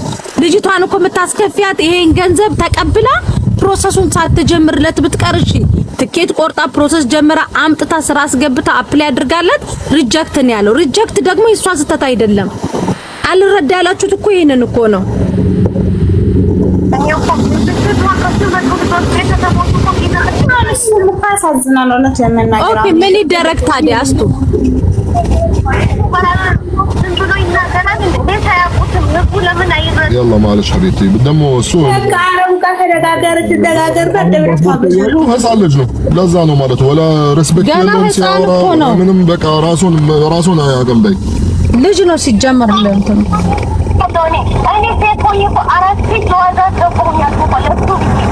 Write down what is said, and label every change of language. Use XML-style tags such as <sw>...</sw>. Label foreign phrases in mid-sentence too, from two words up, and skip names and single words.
<am>ልጅቷን እኮ የምታስከፊያት ይሄን ገንዘብ ተቀብላ ፕሮሰሱን ሳትጀምርለት ብትቀርሽ ትኬት ቆርጣ ፕሮሰስ ጀምራ አምጥታ ስራ አስገብታ አፕላይ አድርጋለት ሪጀክት ነው ያለው ሪጀክት ደግሞ የሷ ስህተት አይደለም አልረዳ ያላችሁት እኮ ይሄንን እኮ ነው ኦኬ ምን ይደረግ ታዲያ አስቱ</am> <ar>يلا معلش حبيبتي بدمو سو</ar> <am>ህፃን ልጅ ነው ለዛ ነው ማለት ወላ ሪስፔክት የለውም ሲያወራ ምንም በቃ ራሱን አያውቅም በይ ልጅ ነው ሲጀመር እንደንተን እኔ ሴት ሆኜ እኮ አራት ሴት ለዋዛ ተቆኛል ማለት ነው</am>